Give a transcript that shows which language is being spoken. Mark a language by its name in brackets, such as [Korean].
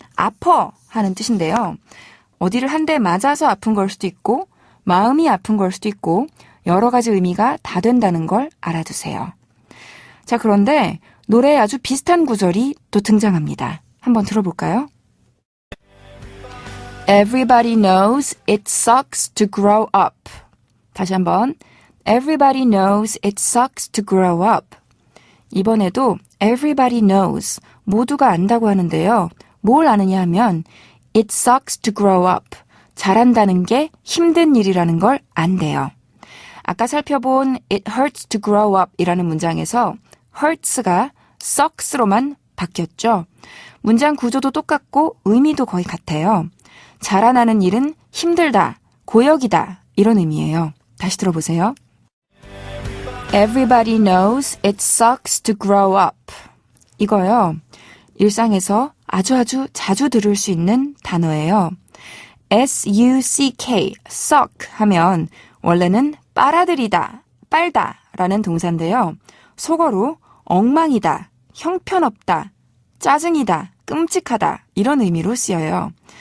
[Korean] 아파 하는 뜻인데요. 어디를 한 대 맞아서 아픈 걸 수도 있고 마음이 아픈 걸 수도 있고 여러 가지 의미가 다 된다는 걸 알아두세요. 자, 그런데 노래에 아주 비슷한 구절이 또 등장합니다. 한번 들어볼까요? [English] Everybody knows it sucks to grow up. [Korean] 다시 한번. [English] Everybody knows it sucks to grow up. [Korean] 이번에도 [English] everybody knows, [Korean] 모두가 안다고 하는데요. 뭘 아느냐 하면 [English] it sucks to grow up, [Korean] 자란다는 게 힘든 일이라는 걸 안대요. 아까 살펴본 [English] it hurts to grow up [Korean] 이라는 문장에서 hurts가 sucks로만 바뀌었죠. 문장 구조도 똑같고 의미도 거의 같아요. 자라나는 일은 힘들다, 고역이다 이런 의미예요. 다시 들어보세요. [English] Everybody knows it sucks to grow up. [Korean] 이거요. 일상에서 아주 자주 들을 수 있는 단어예요. S-U-C-K, suck 하면 원래는 빨아들이다, 빨다 라는 동사인데요. 속어로 엉망이다, 형편없다, 짜증이다, 끔찍하다 이런 의미로 쓰여요.